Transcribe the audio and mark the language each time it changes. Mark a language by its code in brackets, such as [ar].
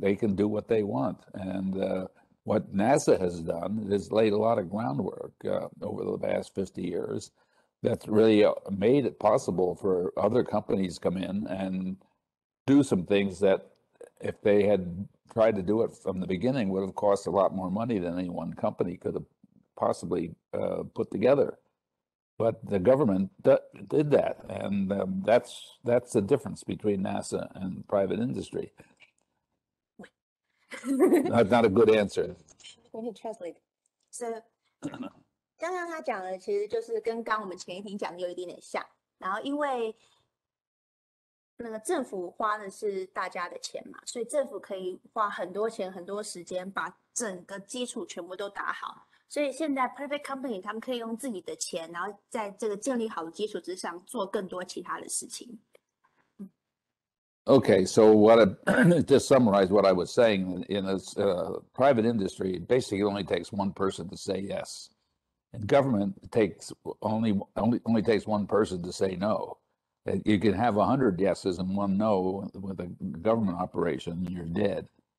[en] They can do what they want, and what NASA has done is laid a lot of groundwork over the past 50 years that's really made it possible for other companies to come in and do some things that if they had tried to do it from the beginning would have cost a lot more money than any one company could have possibly put together. But the government did that, and that's the difference between NASA and private industry. Not a good answer. Let me translate. [zh] So 刚刚他讲的其实就是跟刚我们前一题讲的有一点点像，然后因为那个政府花的是大家的钱嘛，所以政府可以花很多钱很多时间把整个基础全部都打好，所以现在 private company 他们可以用自己的钱，然后在这个建立好的基础之上做更多其他的事情。 [en] Okay, so just summarize what I was saying. In a private industry, it basically only takes one person to say yes. In government, it takes only takes one person to say no. You can have 100 yeses and one no with a government operation, and you're dead.